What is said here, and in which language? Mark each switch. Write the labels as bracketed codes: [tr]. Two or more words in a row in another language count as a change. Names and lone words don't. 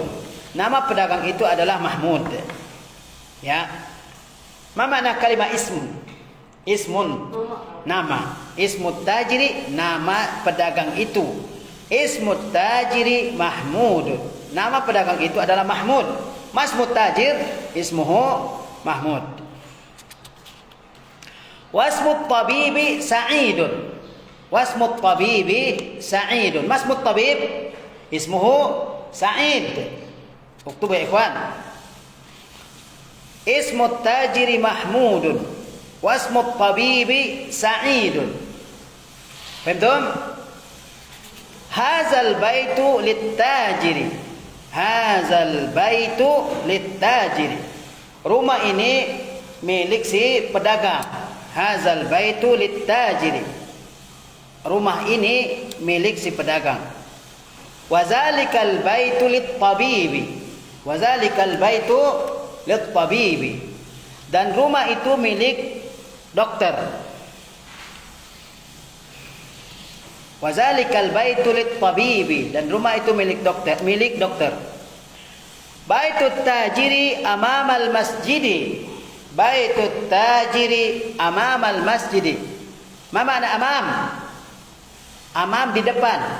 [id] Nama pedagang itu adalah Mahmud. [ar] Ya. ما معنى كلمة اسم? Ismun, nama. اسم التاجر, [id] nama pedagang itu. [ar] اسم التاجر محمود. [id] Nama pedagang itu adalah Mahmud. [ar] ما اسم التاجر، اسمه محمود. واسم الطبيب سعيد. واسم الطبيب سعيد. ما اسم الطبيب، اسمه سعيد. اكتب يا إخوان. اسم التاجر محمود. واسم الطبيب سعيد. فهمتم? هذا البيت للتاجر. هذا البيت للتاجر. [id] Rumah ini milik si pedagang. [ar] هذا البيت للتاجر. [id] Rumah ini milik si pedagang. [ar] وذلك البيت للطبيب. وذلك البيت للطبيب. [id] Dan rumah itu milik dokter. [ar] وذلك البيت للطبيب. [id] Dan rumah itu milik dokter. [ar] بيت التاجر أمام المسجد. بيت التاجر أمام المسجد. ما معنى أمام؟ أمام [id] di depan.